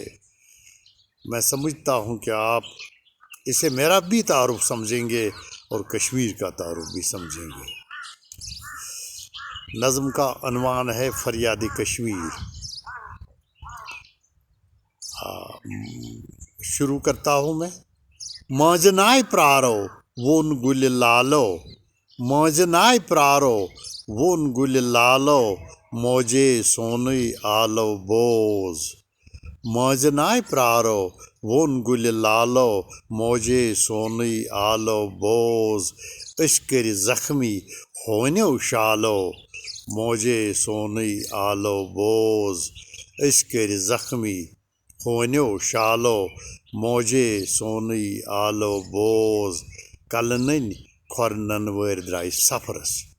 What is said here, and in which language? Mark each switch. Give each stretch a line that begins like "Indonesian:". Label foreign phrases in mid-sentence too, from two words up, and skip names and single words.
Urdu: میں سمجھتا ہوں کہ آپ اسے میرا بھی تعارف سمجھیں گے اور کشمیر کا تعارف بھی سمجھیں گے۔ نظم کا عنوان ہے فریاد کشمیر۔ شروع کرتا ہوں میں۔
Kashmiri: ماجنائے پرارو وون گل لالو، ماجنائے پرارو وون گل لالو، موجے سونی آلو بوز، ماجنائے پرارو وون گل لالو، موجے سونی آلو بوز، اشکر زخمی ہونیو شالو، موجے سونی آلو بوز، اشکر زخمی ہونیو شالو، موجے سونی آلو بوز، کلنن کھورنن وٲرۍ درٛاے سفرس،